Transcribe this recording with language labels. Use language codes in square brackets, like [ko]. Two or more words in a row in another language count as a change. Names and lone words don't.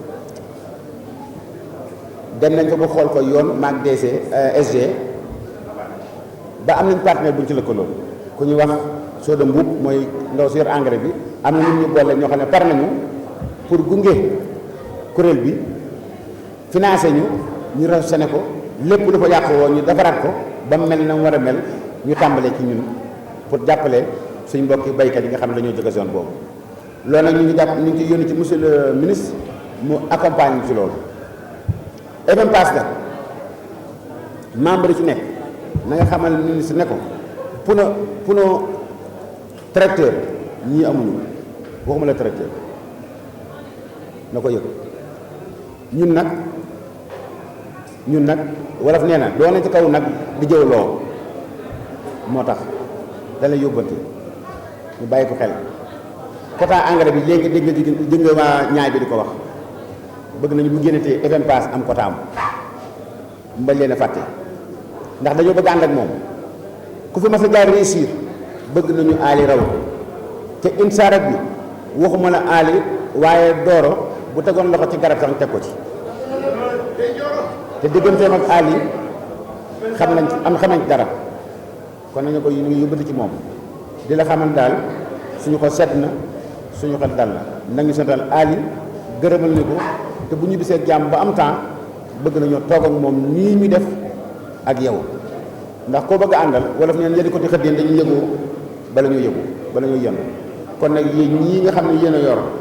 [wo] dem nañ fa ba xool ko yoon maag DC SG ba am nañ partenaire bu ñu ci lëkkaloo ku ñuy wax Soda Mbuub mooy ndaw si yor engrais bi am na nit ñu boole ñoo xam ne par nañu pour gunge kuréel bi financé ñu rafetlu ko lépp lu fa yàq woon ñu defaraat ko ba mu mel na mu war a mel ñu tàmbalee ci ñun pour jàppale suñ mbokki baykat yi nga xam ne dañoo jóge zone boobu. loolu nag ñu ngi jàpp ñu ngi ciy yónni ci [fr] monsieur le ministre [wo] mu accompagne ci loolu. [en] even pass [wo] nag membre yi ci nekk na nga xamal ministre ne ko puno tracteur ñii amuñu waxuma la tracteur na ko yëg ñun nag wolof nee na doo na ci kaw nag di jëw loo moo tax dana yóbbante ñu bàyyi ko xel quota engrais bi léegi dégg nga waa ñaay bi di ko wax bëgg nañu bu génnetee [en] even pass [wo] am quota am mbañ leen a fàtte ndax dañoo bëgg ànd ak moom ku fi mas a jaar réussir bëgg nañu aali raw te insaarat bi waxuma la aali waaye dooro bu tegoon loxo ci garab sax teg ko ci te digganteem ak aali xam nañ dara kon nañu ko ñu ngi yóbbati ci moom di la xamal daal suñu ko sedd na suñu xel dal na nañu santal aali gërëmal ni ko te bu ñu bisee jàmm ba am temps bëgg nañoo toog ak moom nii ñu def ak yow ndax koo bëgg a àndal wala fu neen yëdi ko di xëddeen dañuy yëgoo bala ñoo yëgu bala ñoo yenn kon nag yéen ñii nga xam ne yéen a yor